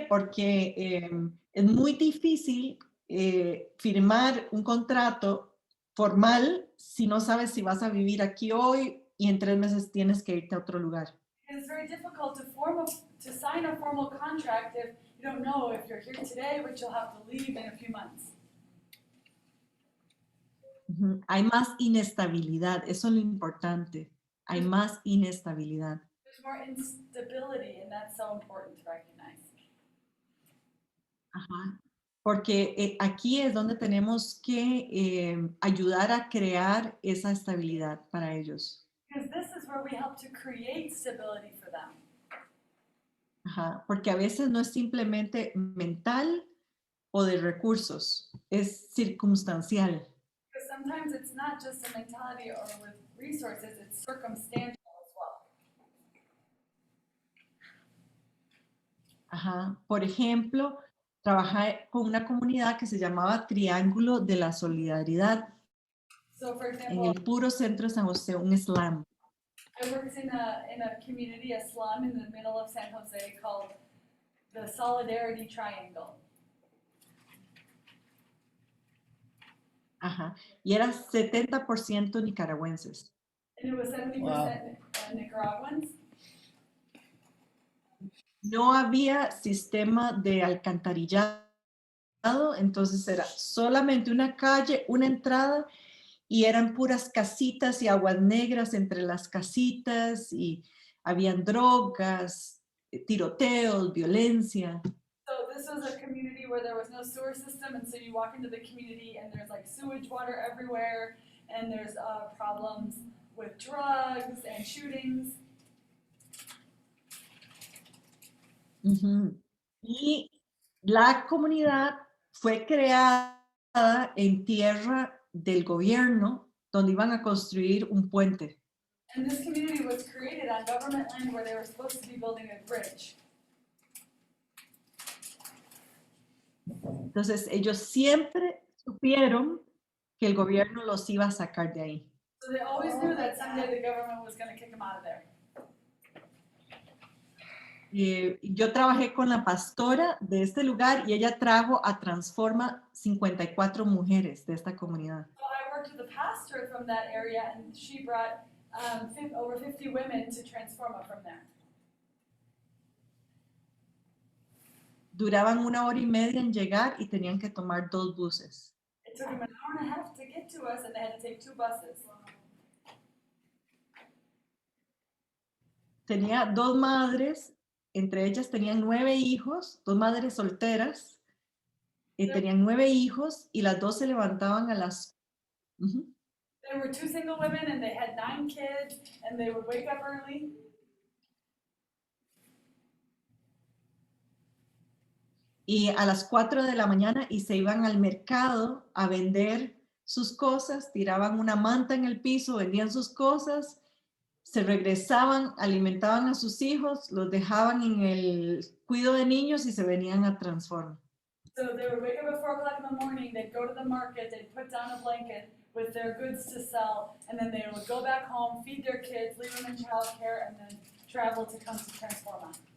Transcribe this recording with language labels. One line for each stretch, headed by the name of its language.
Spanish: Porque es muy difícil firmar un contrato formal si no sabes si vas a vivir aquí hoy y en 3 meses tienes que irte a otro lugar.
English: It's very difficult to sign a formal contract if you don't know if you're here today, but you'll have to leave in a few months. Ujú.
Spanish: Hay más inestabilidad, eso es lo importante. Hay más inestabilidad.
English: There's more instability, and that's so important to recognize. Ajá.
Spanish: Porque aquí es donde tenemos que ayudar a crear esa estabilidad para ellos.
English: Because this is where we help to create stability for them. Ajá.
Spanish: Porque a veces no es simplemente mental o de recursos, es circunstancial.
English: Because sometimes it's not just a mentality or with resources, it's circumstantial as well. Ajá.
Spanish: Por ejemplo, trabajé con una comunidad que se llamaba Triángulo de la Solidaridad
English: So, for
Spanish: en
English: example,
Spanish: el puro centro de San José, un slum.
English: I worked in a community, a slum in the middle of San Jose called the Solidarity Triangle.
Spanish: Ajá. Y era 70% nicaragüenses.
English: And it was 70% Nicaraguans.
Spanish: No había sistema de alcantarillado, entonces era solamente una calle, una entrada, y eran puras casitas y aguas negras entre las casitas, y habían drogas, tiroteos, violencia.
English: So this was a community where there was no sewer system, and so you walk into the community and there's like sewage water everywhere, and there's problems with drugs and shootings. Ujú.
Spanish: Y la comunidad fue creada en tierra del gobierno, donde iban a construir un puente.
English: And this community was created on government land where they were supposed to be building a bridge.
Spanish: Entonces, ellos siempre supieron que el gobierno los iba a sacar de ahí.
English: So they always knew that someday the government was going to kick them out of there.
Spanish: Yo trabajé con la pastora de este lugar y ella trajo a Transforma 54 mujeres de esta comunidad.
English: So I worked with a pastor from that area, and she brought over 50 women to Transforma from there.
Spanish: Duraban 1 hora y media en llegar y tenían que tomar 2 buses.
English: It took them an hour and a half to get to us, and they had to take 2 buses.
Spanish: Tenía 2 madres, entre ellas tenían 9 hijos, 2 madres solteras, tenían 9 hijos y las 2 se levantaban a las...
English: There were 2 single women, and they had 9 kids, and they would wake up early.
Spanish: Y a las 4 de la mañana y se iban al mercado a vender sus cosas, tiraban una manta en el piso, vendían sus cosas, se regresaban, alimentaban a sus hijos, los dejaban en el cuidado de niños y se venían a Transforma.
English: So they would wake up at 4 o'clock in the morning, they'd go to the market, they'd put down a blanket with their goods to sell, and then they would go back home, feed their kids, leave them in childcare, and then travel to come to Transforma.